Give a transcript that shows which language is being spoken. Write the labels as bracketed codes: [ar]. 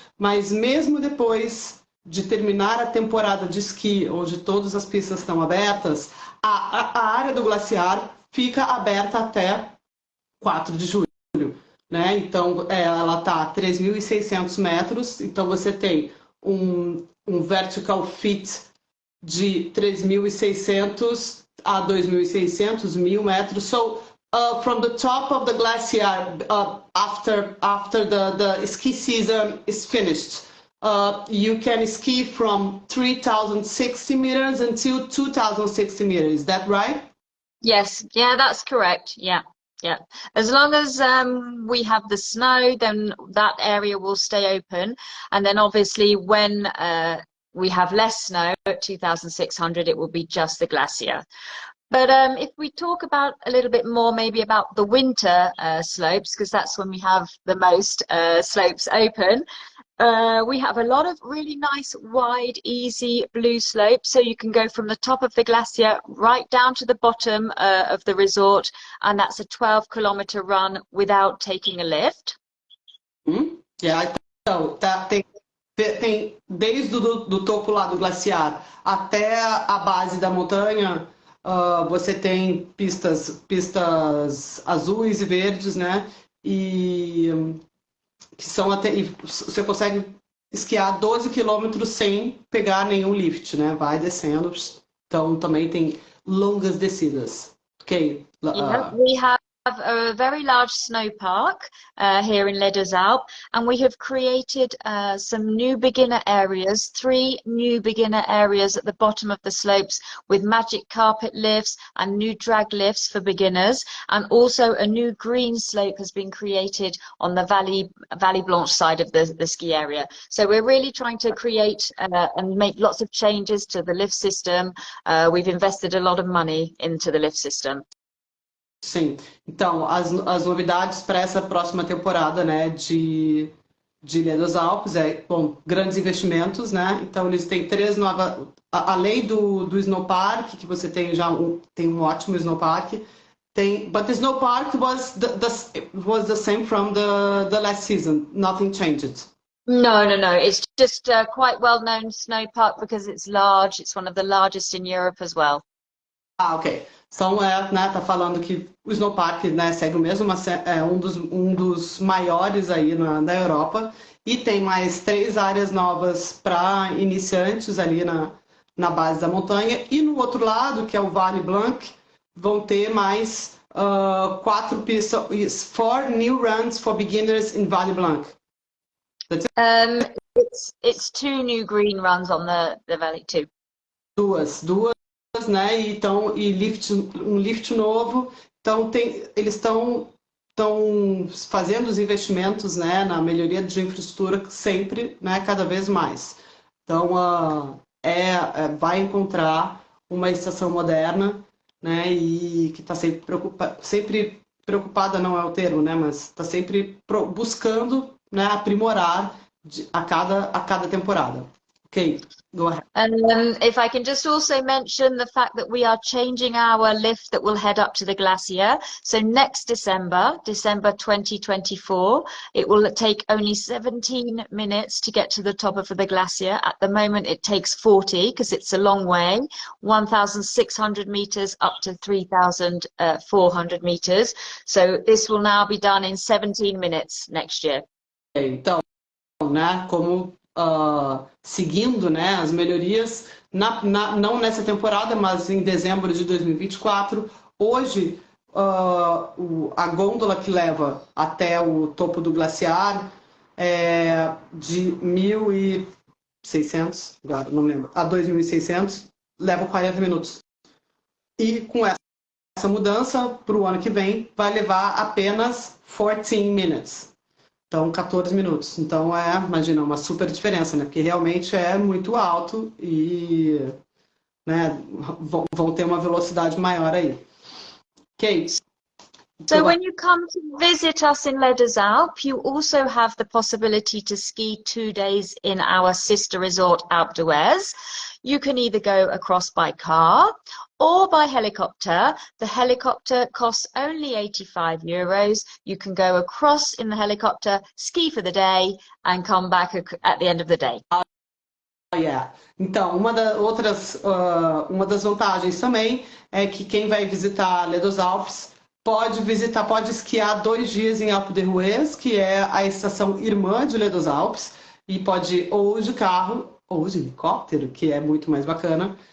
[pt] Mas mesmo depois de terminar a temporada de esqui, onde todas as pistas estão abertas, a área do glaciar fica aberta até 4 de julho, né? Então, ela está a 3.600 metros, então você tem um vertical fit de 3.600 a 2.600, 1.000 metros. [en] So, from the top of the glacier, after the ski season is finished, you can ski from 3,060 meters until 2,060 meters. Is that right? Yes, yeah, that's correct. Yeah. As long as we have the snow, then that area will stay open. And then obviously when we have less snow at 2,600, it will be just the glacier. But if we talk about a little bit more maybe about the winter slopes, because that's when we have the most slopes open, We have a lot of really nice, wide, easy blue slopes. So you can go from the top of the glacier right down to the bottom of the resort. And that's a 12-kilometer run without taking a lift. [pt] Yeah, então, tem desde do topo lá do glaciar até a base da montanha, você tem pistas azuis e verdes, né? E que são até, e você consegue esquiar 12 quilômetros sem pegar nenhum lift, né? Vai descendo. Então também tem longas descidas. [en] Ok? Yeah, we have a very large snow park here in Les Deux Alpes, and we have created some new beginner areas, 3 new beginner areas at the bottom of the slopes with magic carpet lifts and new drag lifts for beginners, and also a new green slope has been created on the Valley Blanche side of the ski area. So we're really trying to create and make lots of changes to the lift system. We've invested a lot of money into the lift system. [pt] Sim, então as novidades para essa próxima temporada, né, de Les Deux Alpes bom, grandes investimentos, né? Então eles têm 3 novas, além do Snow Park, que você tem já tem um ótimo Snow Park, [en] but the Snow Park was the same from the last season, nothing changed. No. It's just quite well-known snow park because it's large. It's one of the largest in Europe as well. Ok. [pt] Então, né, tá falando que o Snow Park, né, segue o mesmo, mas é um dos maiores aí na Europa. E tem mais 3 áreas novas para iniciantes ali na base da montanha. E no outro lado, que é o Valley Blanc, vão ter mais 4 pistas, [en] 4 new runs for beginners in Valley Blanc. It's 2 new green runs on the valley too. [pt] Duas, né? E um lift novo. Então eles estão fazendo os investimentos, né, na melhoria de infraestrutura sempre, né, cada vez mais. Então vai encontrar uma estação moderna, né, e que está sempre preocupada não é o termo, né, mas está sempre buscando, né, aprimorar a cada temporada. [en] Okay, go ahead. If I can just also mention the fact that we are changing our lift that will head up to the glacier. So next December 2024, it will take only 17 minutes to get to the top of the glacier. At the moment, it takes 40 because it's a long way, 1,600 meters up to 3,400 meters. So this will now be done in 17 minutes next year. [pt] Então, né, como seguindo, né, as melhorias, não nessa temporada, mas em dezembro de 2024. Hoje, a gôndola que leva até o topo do glaciar é de 1.600, agora não lembro, a 2.600, leva 40 minutos. E com essa mudança, para o ano que vem, vai levar apenas 14 minutes. Então, 14 minutos. Então, imagina, uma super diferença, né? Porque realmente é muito alto e, né, vão ter uma velocidade maior aí. [en] Ok? So when you come to visit us in Les Deux Alpes, you also have the possibility to ski 2 days in our sister resort, Alpe d'Huez. You can either go across by car or by helicopter. The helicopter costs only €85. You can go across in the helicopter, ski for the day, and come back at the end of the day. Yeah. [pt] Então, uma das vantagens também é que quem vai visitar Les Deux Alpes pode esquiar 2 dias em Alpe d'Huez, que é a estação irmã de Les Deux Alpes, e pode ou de carro ou de helicóptero, que é muito mais bacana.